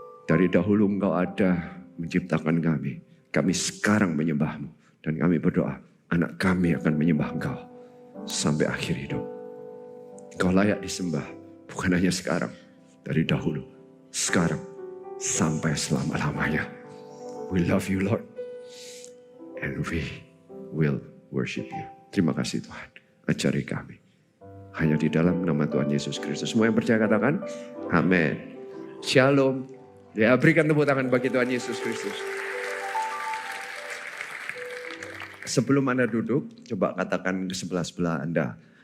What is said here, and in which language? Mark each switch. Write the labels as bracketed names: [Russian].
[Indonesian] Dari dahulu Engkau ada menciptakan kami. Kami sekarang menyembah-Mu. Dan kami berdoa, anak kami akan menyembah Engkau sampai akhir hidup. Engkau layak disembah, bukan hanya sekarang, dari dahulu, sekarang, sampai selama-lamanya. [English] We love you Lord, and we will worship you. [Indonesian] Terima kasih Tuhan, ajari kami. Hanya di dalam nama Tuhan Yesus Kristus. Semua yang percaya katakan, amin. Shalom. Ya, berikan tepuk tangan bagi Tuhan Yesus Kristus. Sebelum Anda duduk, coba katakan ke sebelah-sebelah Anda.